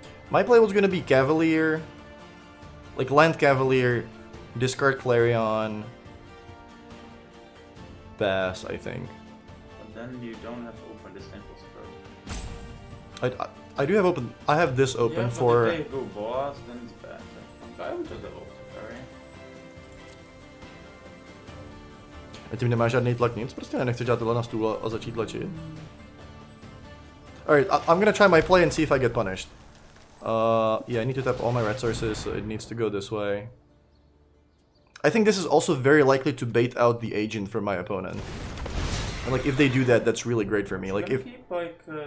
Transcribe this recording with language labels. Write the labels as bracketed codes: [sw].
[en] My play was gonna be Cavalier, like Land Cavalier, discard Clarion, Bass, I think. But then you don't have to open this simple spell. I do have open. I have this open Yeah, for. But if they go boss, then it's bad. I would just have open Cavalry. [cs] A tím nemáš žádný tlak nic, prostě nechci dělat tohle na stůl a začít tlačit. [en] Alright, I'm gonna try my play and see if I get punished. Yeah, I need to tap all my red sources, so it needs to go this way. I think this is also very likely to bait out the agent from my opponent. And like, if they do that, that's really great for me. Like, if keep, like,